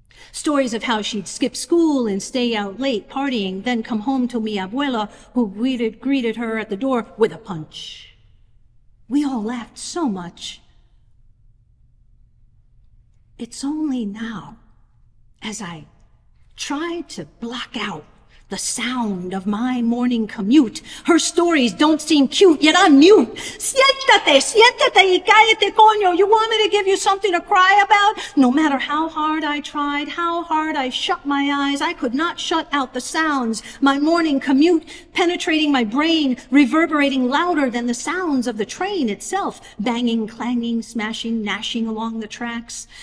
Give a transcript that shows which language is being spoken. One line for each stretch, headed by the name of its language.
English: Stories of how she'd skip school and stay out late partying, then come home to
Spanish: mi abuela,
English: who greeted her at the door with a punch. We all laughed so much. It's only now, as I try to block out the sound of my morning commute. Her stories don't seem cute, yet I'm mute.
Spanish: Siéntate, siéntate y cállate, coño.
English: You want me to give you something to cry about? No matter how hard I tried, how hard I shut my eyes, I could not shut out the sounds. My morning commute penetrating my brain, reverberating louder than the sounds of the train itself, banging, clanging, smashing, gnashing along the tracks.